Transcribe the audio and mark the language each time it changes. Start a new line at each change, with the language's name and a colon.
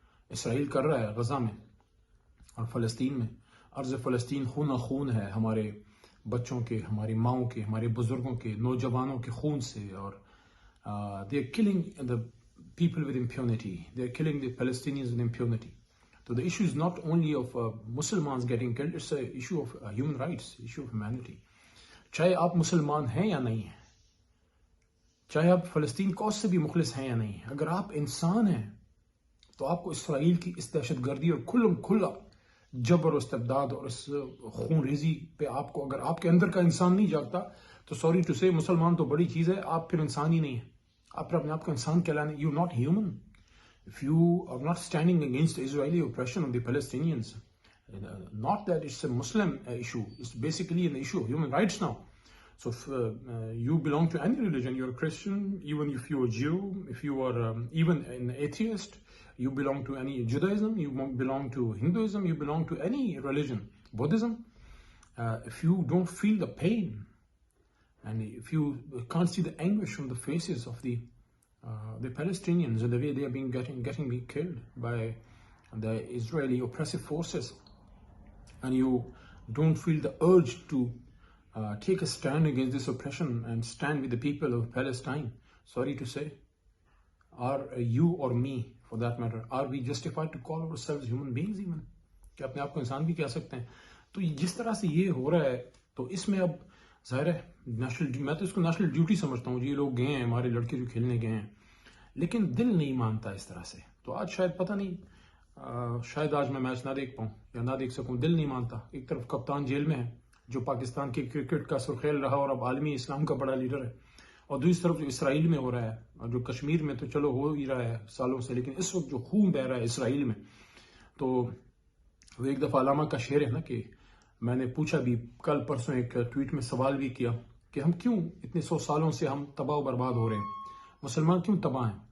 Urdu: اسرائیل کر رہا ہے غزہ میں اور فلسطین میں، ارض فلسطین خون خون ہے، ہمارے بچوں کے، ہماری ماؤں کے، ہمارے بزرگوں کے، نوجوانوں کے خون سے، اور
English: they are killing the people with impunity,
Urdu: they are killing the Palestinians with impunity.
English: So the issue is not only of Muslims getting killed, it's an issue of human rights, issue of humanity.
Urdu: چاہے آپ مسلمان ہیں یا نہیں ہیں، چاہے آپ فلسطین کوز سے بھی مخلص ہیں یا نہیں ہیں، اگر آپ انسان ہیں تو آپ کو اسرائیل کی اس دہشت گردی اور کھلم کھلا جبر و استبداد اور اس خون ریزی پہ آپ کو، اگر آپ کے اندر کا انسان نہیں جاگتا تو
English: sorry to say,
Urdu: مسلمان تو بڑی چیز ہے، آپ پھر انسان ہی نہیں ہیں۔ آپ پھر اپنے آپ کو انسان کہلانے،
English: You not human if you are not standing against the Israeli oppression of the Palestinians. Not that it's a Muslim issue, it's basically an issue of human rights now. So if you belong to any religion, you're a Christian, even if you're a Jew, if you are even an atheist, you belong to any Judaism, you belong to Hinduism, you belong to any religion, Buddhism, if you don't feel the pain, and if you can't see the anguish from the faces of the Palestinians and the way they are getting killed by the Israeli oppressive forces, and you don't feel the urge to take a stand against this oppression and stand with the people of Palestine, sorry to say, are you or me for that matter, are we justified to call ourselves human beings even?
Urdu: کہ اپنے آپ کو انسان بھی کہہ سکتے ہیں؟ تو جس طرح سے یہ ہو رہا ہے، تو اس میں اب ظاہر ہے میں تو اس کو نیشنل ڈیوٹی سمجھتا ہوں۔ یہ لوگ گئے ہیں، ہمارے لڑکے جو کھیلنے گئے ہیں، لیکن دل نہیں مانتا اس طرح سے۔ تو آج شاید پتہ نہیں، شاید آج میں میچ نہ دیکھ پاؤں یا نہ دیکھ سکوں، دل نہیں مانتا۔ ایک طرف کپتان جیل میں ہے جو پاکستان کے کرکٹ کا سرخیل رہا اور اب عالمی اسلام کا بڑا لیڈر ہے، اور دوسری طرف جو اسرائیل میں ہو رہا ہے، اور جو کشمیر میں تو چلو ہو ہی رہا ہے سالوں سے، لیکن اس وقت جو خون بہہ رہا ہے اسرائیل میں، تو وہ ایک دفعہ علامہ کا شعر ہے نا، کہ میں نے پوچھا بھی کل پرسوں ایک ٹویٹ میں سوال بھی کیا کہ ہم کیوں اتنے 100 سالوں سے ہم تباہ و برباد ہو رہے ہیں، مسلمان کیوں تباہ ہیں؟